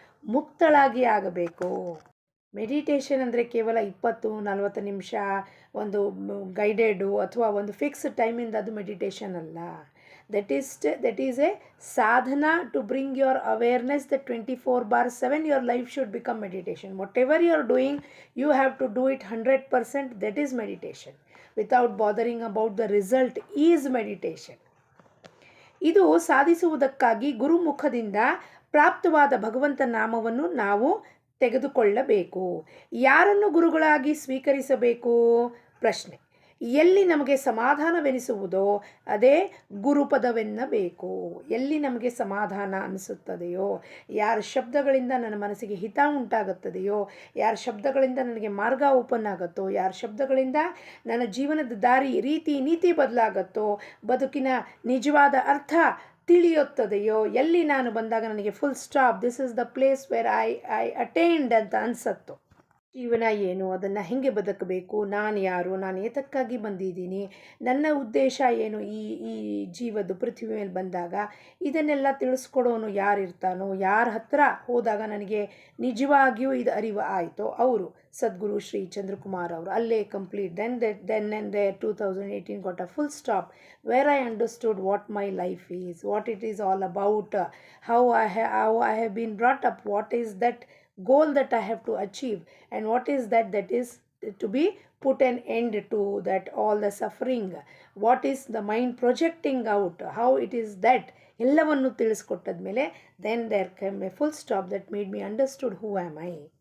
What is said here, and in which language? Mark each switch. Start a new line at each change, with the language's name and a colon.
Kannada: ಮುಕ್ತಳಾಗಿ ಆಗಬೇಕು. ಮೆಡಿಟೇಷನ್ ಅಂದರೆ ಕೇವಲ 20-40 ನಿಮಿಷ ಒಂದು ಗೈಡೆಡು ಅಥವಾ ಒಂದು ಫಿಕ್ಸ್ ಟೈಮಿಂದ ಅದು ಮೆಡಿಟೇಷನ್ ಅಲ್ಲ.
English: That is a sadhana to bring your awareness that 24/7 your life should become meditation. Whatever you are doing, you have to do it 100%. That is meditation. Without bothering about the result is meditation.
Kannada: ಇದು ಸಾಧಿಸುವುದಕ್ಕಾಗಿ ಗುರುಮುಖದಿಂದ ಪ್ರಾಪ್ತವಾದ ಭಗವಂತ ನಾಮವನ್ನು ನಾವು ತೆಗೆದುಕೊಳ್ಳಬೇಕು. ಯಾರನ್ನು ಗುರುಗಳಾಗಿ ಸ್ವೀಕರಿಸಬೇಕು? ಪ್ರಶ್ನೆ. ಎಲ್ಲಿ ನಮಗೆ ಸಮಾಧಾನವೆನಿಸುವುದೋ ಅದೇ ಗುರುಪದವೆನ್ನಬೇಕು. ಎಲ್ಲಿ ನಮಗೆ ಸಮಾಧಾನ ಅನಿಸುತ್ತದೆಯೋ, ಯಾರ ಶಬ್ದಗಳಿಂದ ನನ್ನ ಮನಸ್ಸಿಗೆ ಹಿತ ಉಂಟಾಗುತ್ತದೆಯೋ, ಯಾರ ಶಬ್ದಗಳಿಂದ ನನಗೆ ಮಾರ್ಗ ಓಪನ್ ಆಗುತ್ತೋ, ಯಾರ ಶಬ್ದಗಳಿಂದ ನನ್ನ ಜೀವನದ ದಾರಿ, ರೀತಿ, ನೀತಿ ಬದಲಾಗುತ್ತೋ, ಬದುಕಿನ ನಿಜವಾದ ಅರ್ಥ ತಿಳಿಯುತ್ತದೆಯೋ, ಎಲ್ಲಿ ನಾನು ಬಂದಾಗ ನನಗೆ full stop,
English: this is the place where I attained
Kannada: ಅಂತ ಅನಿಸತ್ತೋ, ಜೀವನ ಏನು, ಅದನ್ನು ಹೇಗೆ ಬದುಕಬೇಕು, ನಾನು ಯಾರು, ನಾನು ಏತಕ್ಕಾಗಿ ಬಂದಿದ್ದೀನಿ, ನನ್ನ ಉದ್ದೇಶ ಏನು ಈ ಜೀವದ ಪೃಥ್ವಿ ಮೇಲೆ ಬಂದಾಗ, ಇದನ್ನೆಲ್ಲ ತಿಳಿಸ್ಕೊಡೋನು ಯಾರಿರ್ತಾನೋ, ಯಾರ ಹತ್ರ ಹೋದಾಗ ನನಗೆ ನಿಜವಾಗಿಯೂ ಇದು ಅರಿವು ಆಯಿತೋ ಅವರು ಸದ್ಗುರು ಶ್ರೀ ಚಂದ್ರಕುಮಾರ್ ಅವರು. ಅಲ್ಲೇ complete.
English: then and there 2018 got a full stop where I understood what my life is, what it is all about, how I have been brought up, what is that goal that I have to achieve, and what is that is to be put an end to, that all the suffering, what is the mind projecting out, how it is that
Kannada: ಎಲ್ಲವನ್ನು ತಿಳಿಸ್ಕೊಟ್ಟದ ಮೇಲೆ
English: then there came a full stop that made me understood who am I.